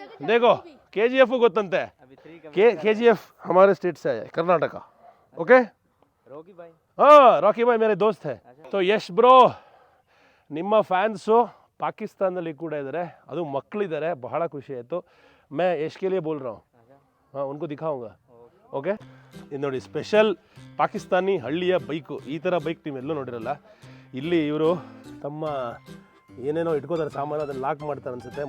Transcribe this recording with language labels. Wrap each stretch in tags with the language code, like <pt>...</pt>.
<hi>देखो KGF</hi> <kn>ಗೊತ್ತಂತೆ.</kn> <hi>KGF हमारे state से है, कर्नाटक. ओके रॉकी भाई. हाँ रॉकी भाई मेरे दोस्त है.</hi> <kn>तो यश ब्रो ನಿಮ್ಮ ಫ್ಯಾನ್ಸು ಪಾಕಿಸ್ತಾನದಲ್ಲಿ ಕೂಡ ಇದ್ದಾರೆ, ಅದು ಮಕ್ಕಳಿದ್ದಾರೆ. ಬಹಳ ಖುಷಿ ಆಯಿತು.</kn> <hi>मैं यश के लिए बोल रहा हूँ. हाँ उनको दिखाऊंगा.</hi> <kn>ಓಕೆ ಇದು ನೋಡಿ, ಸ್ಪೆಷಲ್ ಪಾಕಿಸ್ತಾನಿ ಹಳ್ಳಿಯ ಬೈಕು. ಈ ಥರ ಬೈಕ್ ನೀವೆಲ್ಲೂ ನೋಡಿರಲ್ಲ. ಇಲ್ಲಿ ಇವರು ತಮ್ಮ ಏನೇನೋ ಇಟ್ಕೋತಾರೆ ಸಾಮಾನು, ಅದನ್ನು ಲಾಕ್ ಮಾಡ್ತಾರೆ ಅನಿಸುತ್ತೆ.</kn>